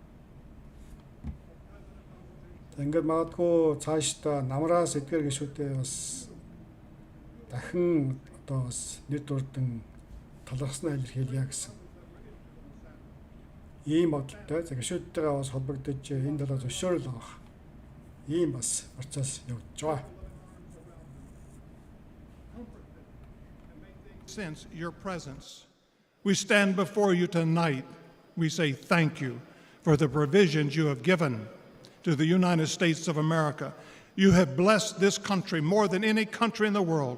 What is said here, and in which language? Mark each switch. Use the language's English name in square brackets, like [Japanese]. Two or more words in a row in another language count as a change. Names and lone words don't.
[Mongolian] Ингээд магадгүй цаашдаа намраас эдгээр гишүүдээ бас дахин одоо бас нэр дурдан талархснаа илэрхийлье гэсэн ийм бодолтой. За гишүүдтэйгээ бас холбогдож энэ талаар зөвшөөрөл авах ийм бас процесс явагдаж байгаа. [English] Since your presence, we stand before you tonight. We say thank you for the provisions you have given to the United States of America. You have blessed this country more than any country in the world.